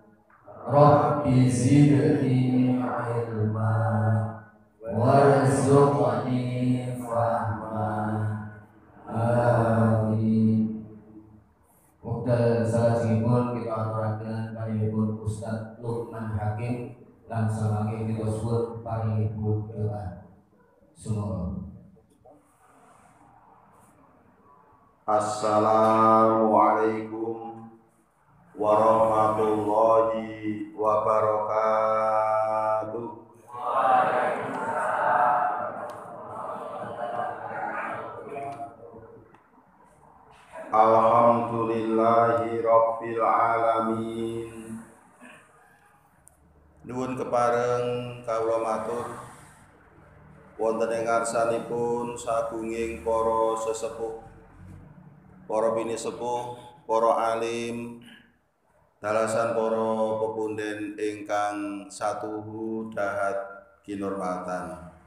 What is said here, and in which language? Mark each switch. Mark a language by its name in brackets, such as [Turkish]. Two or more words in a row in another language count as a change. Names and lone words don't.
[Arabic] رب زدني علما وارزقني فهما. Amin. [Javanese] Wekdal salajengipun kita aturaken panjenenganipun Ustaz Lukman Hakim langsung mangke kita suwun paringipun doa. Sumangga. [Arabic] السلام عليكم ورحمة الله وبركاته. الحمد لله رب العالمين. [Javanese] Nuwun kepareng kawula matur wonten ing ngarsanipun sagunging para sesepuh, para bini sepuh, para alim, dalasan para pepunden ingkang satuhu dahat kinurmatan.